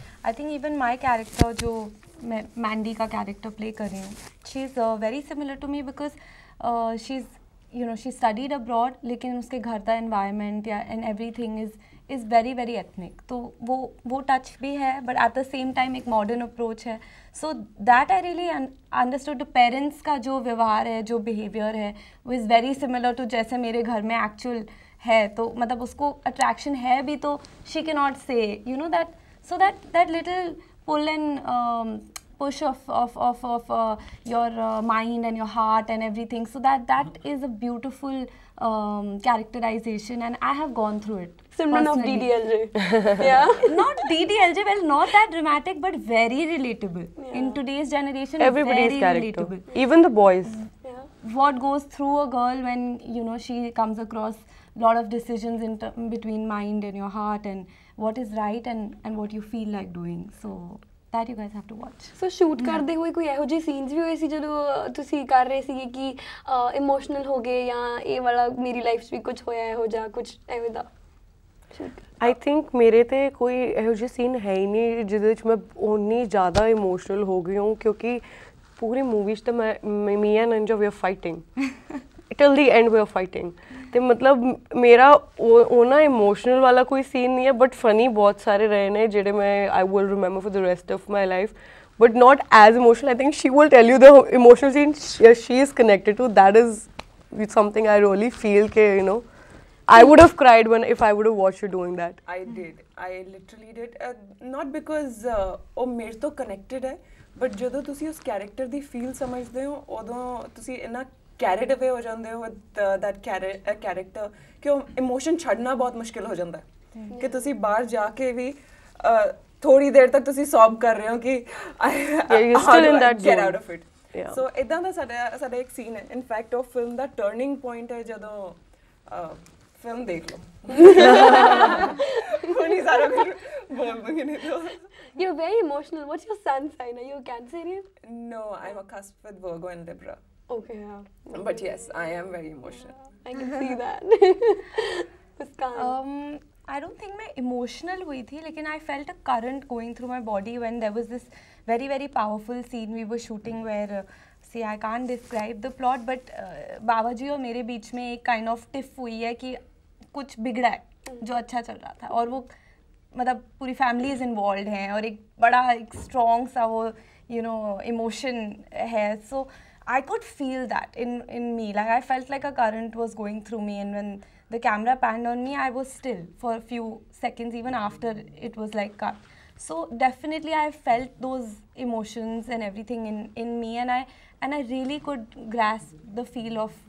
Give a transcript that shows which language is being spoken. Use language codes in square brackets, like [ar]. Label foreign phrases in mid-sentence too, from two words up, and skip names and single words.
[en] I think even my character [hi] जो मैं Mandy का [en] character play [hi] कर रही हूँ, [en] she is very similar to me because she's you know she studied abroad, [hi] लेकिन उसके घर का environment या [en] and everything is very very ethnic, [hi] तो वो touch भी है, [en] but at the same time एक modern approach है, so that I really understood. parents [hi] का जो व्यवहार है, जो [en] behavior [hi] है, वो [en] is very similar to [hi] जैसे मेरे घर में [en] actual [hi] है, तो मतलब उसको attraction है भी, तो [en] she cannot say you know that, so that little pull and push of your mind and your heart and everything, so that is a beautiful characterization, and I have gone through it. Simran of DDLJ. Yeah. Not DDLJ, well, not that dramatic, but very relatable. Yeah. In today's generation, everybody's very character, relatable. even the boys. Yeah. What goes through a girl when you know she comes across lot of decisions between mind and your heart, and what is right and what you feel like doing. So that you guys have to watch. So shoot [pa] ਕਰਦੇ ਹੋਏ ਕੋਈ ਇਹੋ ਜਿਹੇ ਸੀਨਸ ਵੀ ਹੋਏ ਸੀ ਜਦੋਂ ਤੁਸੀਂ ਕਰ ਰਹੇ ਸੀਗੇ ਕਿ ਇਮੋਸ਼ਨਲ ਹੋ ਗਏ, ਜਾਂ ਇਹ ਵਾਲਾ ਮੇਰੀ ਲਾਈਫ 'ਚ ਵੀ ਕੁਝ ਹੋਇਆ ਇਹੋ ਜਿਹਾ, ਕੁਝ ਐਵੇਂ ਦਾ? [en] I think [pa] ਮੇਰੇ ਤੇ ਕੋਈ ਇਹੋ ਜਿਹੇ ਸੀਨ ਹੈ ਹੀ ਨਹੀਂ ਜਿਹਦੇ ਵਿੱਚ ਮੈਂ ਉਨੀ ਜ਼ਿਆਦਾ ਇਮੋਸ਼ਨਲ ਹੋ ਗਈ ਹਾਂ, ਕਿਉਂਕਿ ਪੂਰੀ ਮੂਵੀ 'ਚ ਤਾਂ [en] me and Ninja we are fighting till the end, we are fighting, [pa] ਤੇ ਮਤਲਬ ਮੇਰਾ ਉਹ ਨਾ ਇਮੋਸ਼ਨਲ ਵਾਲਾ ਕੋਈ ਸੀਨ ਨਹੀਂ ਹੈ, [en] but funny [pa] ਬਹੁਤ ਸਾਰੇ ਰਹੇ ਨੇ ਜਿਹੜੇ ਮੈਂ [en] I will remember for the rest of my life, but not as emotional. I think she will tell you the emotional scene she is connected to, that is something I really feel ke, you know, I would have cried if I would have watched her doing that. I literally did, not because [pa] ਉਹ ਮੇਰੇ ਤੋਂ connected ਹੈ, but ਜਦੋਂ ਤੁਸੀਂ ਉਸ character ਦੀ feel ਸਮਝਦੇ ਹੋ, ਉਦੋਂ ਤੁਸੀਂ ਇੰਨਾ [en] carried away [pa] ਹੋ ਜਾਂਦੇ ਹੋ [en] with that character [pa] ਕਿ ਉਹ emotion ਛੱਡਣਾ ਬਹੁਤ ਮੁਸ਼ਕਿਲ ਹੋ ਜਾਂਦਾ ਹੈ, ਕਿ ਤੁਸੀਂ ਬਾਹਰ ਜਾ ਕੇ ਵੀ ਥੋੜੀ ਦੇਰ ਤੱਕ ਤੁਸੀਂ ਸੌਬ ਕਰ ਰਹੇ ਹੋ ਕਿ [en] you're still in that get zone. out of it. Yeah. So [pa] ਇਦਾਂ ਦਾ ਸਾਡਾ ਇੱਕ ਸੀਨ ਹੈ, [en] in fact [pa] ਉਹ film ਦਾ [en] turning point [pa] ਹੈ ਜਦੋਂ film ਦੇਖ ਲਓ। ਹੁਣੀ ਸਾਰਾ ਕੁਝ ਬੋਲ ਦੂੰਗੀ ਨਹੀਂ ਤਾਂ। [en] You're very emotional. What's your sun sign? Are you a Cancerian? No, I'm a cusp with Virgo and Libra. Okay, yeah. But yes, I am very emotional. I can see that. Muskan. I don't think मैं emotional [hi] हुई थी, लेकिन [en] I felt a current going through my body when there was this very very powerful scene we were shooting where see I can't describe the plot, but [hi] बाबा जी और मेरे बीच में एक [en] kind of tiff [hi] हुई है कि कुछ बिगड़ा है जो अच्छा चल रहा था, और वो मतलब पूरी फैमिलीज इन्वॉल्व हैं और एक बड़ा एक स्ट्रॉन्ग सा वो [en] you know emotion है, so I could feel that in me, like I felt like a current was going through me, and when the camera panned on me, I was still for a few seconds even after it was like cut. So definitely I felt those emotions and everything in me, and I really could grasp the feel of